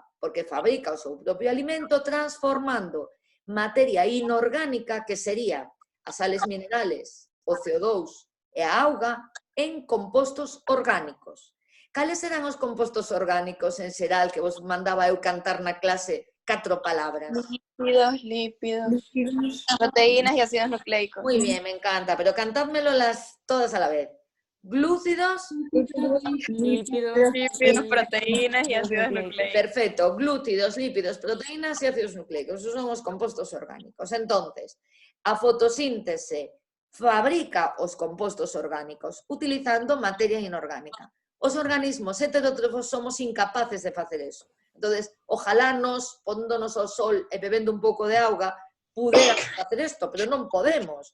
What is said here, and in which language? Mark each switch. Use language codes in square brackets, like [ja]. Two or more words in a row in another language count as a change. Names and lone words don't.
[gl] Porque fabrica o seu propio alimento transformando materia inorgánica, que sería as [es] sales minerales [gl] o CO2 e a auga en compostos orgánicos. Cales eran os compostos orgánicos en xeral que vos mandaba eu cantar na clase 4 palabras? [es] Lípidos, proteínas y ácidos nucleicos. Muy bien, me encanta, pero cantádmelo todas a la vez. Glúcidos. Lípidos, Proteínas y ácidos nucleicos. Perfecto, glúcidos, lípidos, proteínas y ácidos nucleicos. [gl] Esos son os compostos orgánicos. Entonces, a fotosíntese fabrica os compostos orgánicos utilizando materia inorgánica. Os organismos heterótrofos somos incapaces de facer eso. Entonces, ojalá nos, pondonos ao sol e bebendo un pouco de auga, pudéramos facer isto, pero non podemos.